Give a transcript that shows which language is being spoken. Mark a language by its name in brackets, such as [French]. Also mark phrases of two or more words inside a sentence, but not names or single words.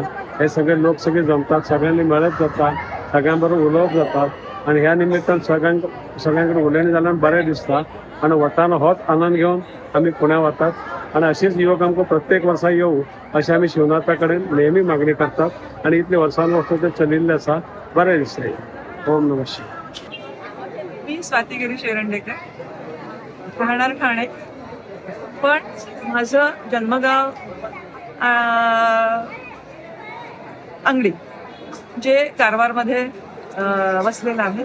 [Konkani] हे सगळे लोक सगळे जमतात, सगळ्यांनी मेळत जाता, सगळ्यां बरोबर उलोवप जातात आनी ह्या निमित्तान सगळ्यांकडे उलयणी जाल्यार बरें दिसता. आनी वताना होच आनंद घेवन आमी पुण्या वतात आनी अशीच योग आमकां प्रत्येक वर्सा येवं अशें आमी शिवनाथा कडेन नेहमी मागणी करतात आनी इतले वर्सान वर्स ते चलिल्ले आसा. बरें दिसता. [Sanskrit] ओम नमः शिवाय. [Marathi] मी स्वाती गिरीश एरंडेकर, राहणार ठाणे, पण माझं जन्मगाव अंगडी, जे कारवारमध्ये वसलेलं आहे.